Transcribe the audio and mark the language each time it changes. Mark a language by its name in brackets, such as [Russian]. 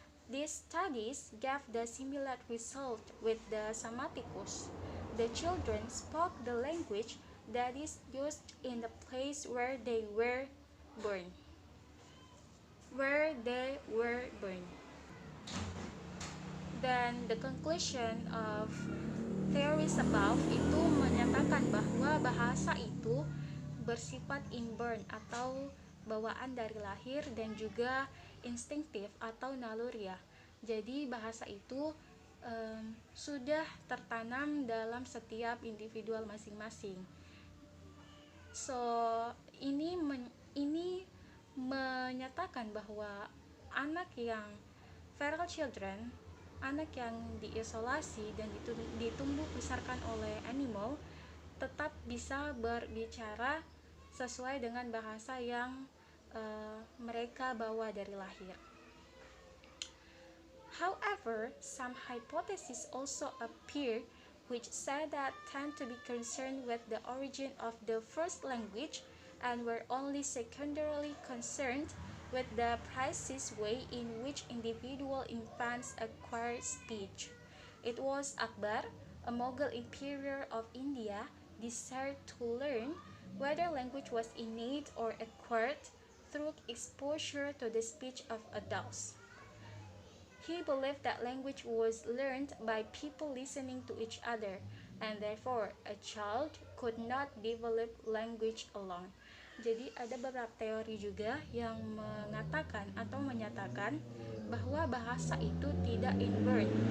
[English] These studies gave the similar result with the Psammaticus. The children spoke the language that is used in the place where they were born. Then the conclusion of theory theories above [Indonesian] itu menyatakan bahwa bahasa itu bersifat inborn atau bawaan dari lahir dan juga instinktif atau naluriah. Jadi bahasa itu sudah tertanam dalam setiap individual masing-masing. So ini menyatakan bahwa anak yang feral children, anak yang diisolasi dan ditumbuh besarkan oleh animal, tetap bisa berbicara sesuai dengan bahasa yang mereka bawa dari lahir. [English] However, some hypotheses also appear which say that tend to be concerned with the origin of the first language and were only secondarily concerned with the precise way in which individual infants acquire speech. It was Akbar, a Mughal emperor of India, desired to learn whether language was innate or acquired through exposure to the speech of adults. He believed that language was learned by people listening to each other, and therefore a child could not develop language alone. [Indonesian] Jadi ada beberapa teori juga yang mengatakan atau menyatakan bahwa bahasa itu tidak inborn.